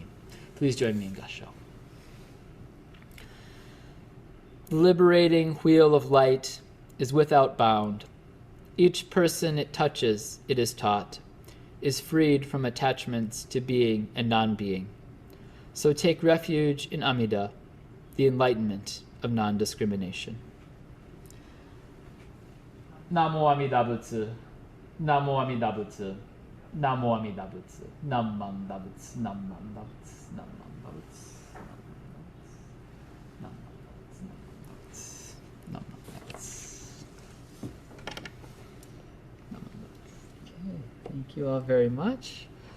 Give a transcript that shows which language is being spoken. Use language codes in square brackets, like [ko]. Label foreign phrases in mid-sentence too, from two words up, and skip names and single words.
[en] Please join me in Gassho. The liberating wheel of light is without bound. Each person it touches, it is taught, is freed from attachments to being and non-being. So take refuge in Amida, the enlightenment of non-discrimination. [ja] 南無阿弥陀仏、南無阿弥陀仏、南無阿弥陀仏. なんまんだぶつ。なんまんだぶつ。なんまんだぶつ. なんまんだぶつ. なんまんだぶつ。なんまんだぶつ. [en] Okay, thank you all very much.